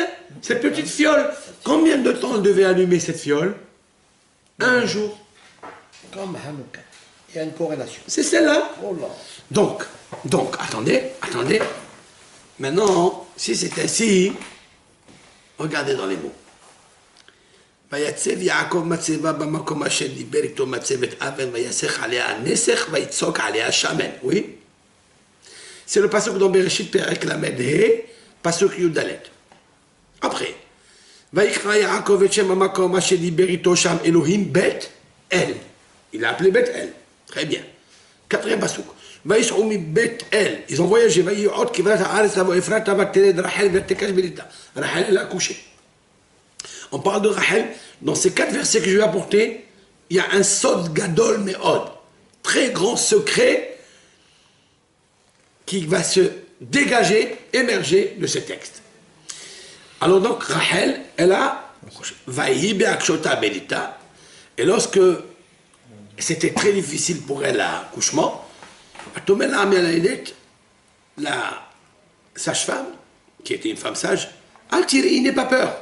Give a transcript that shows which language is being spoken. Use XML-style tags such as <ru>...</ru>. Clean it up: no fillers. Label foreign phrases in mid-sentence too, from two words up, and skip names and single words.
<fr>Cette petite fiole, combien de temps elle devait allumer cette fiole? Un jour. Comme Hanouka. Il y a une corrélation. C'est celle-là. Oh là. Donc, attendez. Maintenant, si c'est ainsi, regardez dans les mots.</fr> <he>ויצב יעקב מצבה במקום אשר דיבר איתו מצבת אבן ויסך עליה נסך ויצוק עליה שמן.</he> <fr>Oui. C'est le pasuk dans Bereshit</fr> <he>פרק למד הא, פסוק יוד דלת. Après, ויקרא יעקב את שם המקום אשר דיבר איתו שם אלוהים בית אל.</he> <fr>Il a appelé בית אל. Très bien. Quatrième pasuk.</fr> <he>ויסעו מבית אל.</he> <fr>Ils ont voyagé.</fr> <he>ויהיו כברת הארץ לבוא אפרתה ותלד רחל ותקש בלידה.</he> <fr>רחל elle a accouché. On parle de Rachel. Dans ces 4 versets que je vais apporter, il y a un</fr> <he>סוד גדול מאוד,</he> <fr>très grand secret qui va se dégager, émerger de ce texte. Alors donc Rachel, elle a</fr> <he>ויהי בהקשותה בלדתה,</he> <fr>et lorsque c'était très difficile pour elle l'accouchement, la sage-femme, qui était une femme sage,</fr> <he>אל תיראי,</he> <fr>n'aie pas peur.</fr>